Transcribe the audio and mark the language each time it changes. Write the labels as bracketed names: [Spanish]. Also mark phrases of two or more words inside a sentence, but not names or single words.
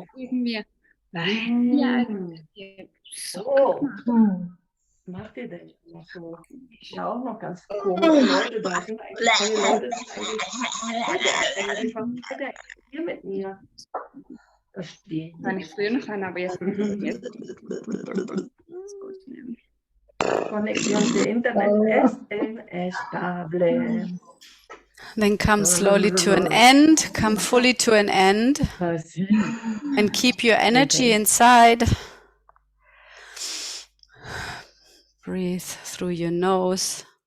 [German] Wegen mir. Ja, so, guck mal. hm. Was macht ihr denn noch so? Ja, auch noch ganz komische Leute da. Sind eigentlich tolle Leute. Sind eigentlich was will der hier mit mir? Verstehe ich Kann nicht. ich früher noch an, aber jetzt. [Spanish] Conexión de internet es inestable. [English] Then come slowly to an end, come fully to an end, Así. and keep your energy inside. Breathe through your nose.